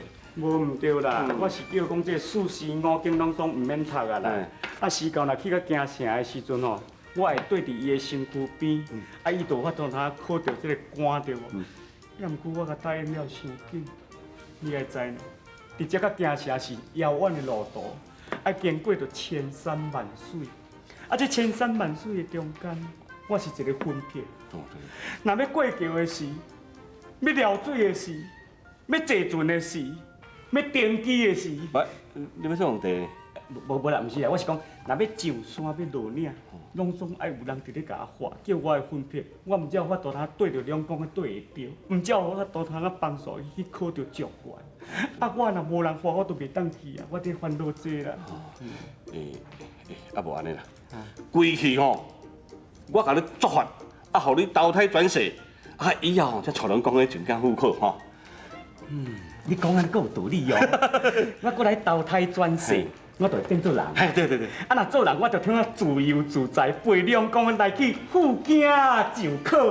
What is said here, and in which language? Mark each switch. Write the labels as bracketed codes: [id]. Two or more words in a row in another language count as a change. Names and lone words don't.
[nan] 无毋对啦，我是叫讲这四时五经拢总毋免读啊啦。啊，时到若去到京城的时阵吼，我会对伫伊的身躯边，啊，伊就有法度通考到这个官着无？要毋过我甲答应了伤紧，你会知呢？伫这甲京城是遥远的路途，啊，经过着千山万水，啊，这千山万水的中间，我是一个分撇。若要过桥的时，要撩水的时，要坐船的时。要登基的时，喂，你要做皇帝？无啦，毋是啦，我是讲，若要上山要落岭，拢总爱有人伫咧甲我画，叫我的分配，我毋才有法度通对着两公对会着，毋才有法度通帮助伊去考着状元。啊，我若无人画，我都袂当去啊，我伫烦恼这啦。啊无安尼啦，规气吼，我甲你作法，啊，互你投胎转世，啊，以后才带人讲个进京赴考吼。你讲安够有道理哦！我过来投胎转世，我就会变做人。哎，对。啊，若做人，我就通啊自由自在，陪两公来去赴京就考。